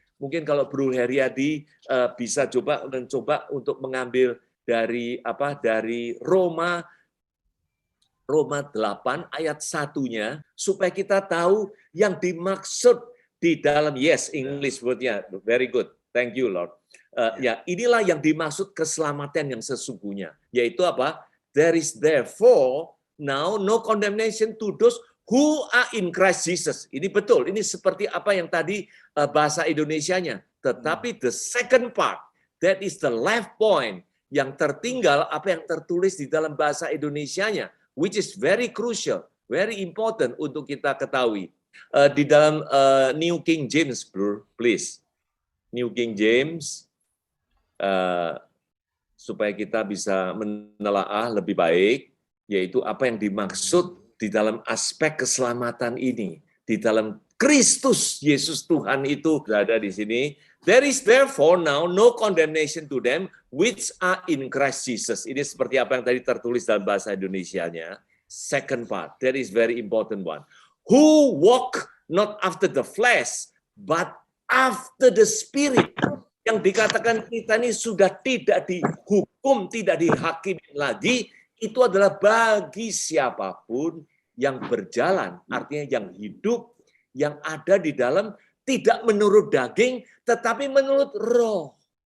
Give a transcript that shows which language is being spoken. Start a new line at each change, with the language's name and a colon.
Indonesian: Mungkin kalau Bro Heriadi bisa mencoba untuk mengambil dari Roma 8 ayat 1-nya, supaya kita tahu yang dimaksud di dalam,
English: yes, English word-nya, very good, thank you Lord.
Indonesian: Ya, inilah yang dimaksud keselamatan yang sesungguhnya, yaitu apa?
English: There is therefore now no condemnation to those who are in Christ Jesus.
Indonesian: Ini betul, ini seperti apa yang tadi bahasa Indonesianya. Tetapi
English: the second part, that is the left point,
Indonesian: yang tertinggal apa yang tertulis di dalam bahasa Indonesianya,
English: which is very crucial, very important
Indonesian: untuk kita ketahui. Di dalam New King James, bro, please. New King James, supaya kita bisa menelaah lebih baik, yaitu apa yang dimaksud di dalam aspek keselamatan ini. Di dalam Kristus Yesus Tuhan itu berada di sini.
English: There is therefore now no condemnation to them which are in Christ Jesus.
Indonesian: Ini seperti apa yang tadi tertulis dalam bahasa Indonesianya.
English: Second part, that is very important one. Who walk not after the flesh, but after the Spirit.
Indonesian: Yang dikatakan kita ini sudah tidak dihukum, tidak dihakimi lagi, itu adalah bagi siapapun yang berjalan, artinya yang hidup, yang ada di dalam, tidak menurut daging, tetapi menurut roh.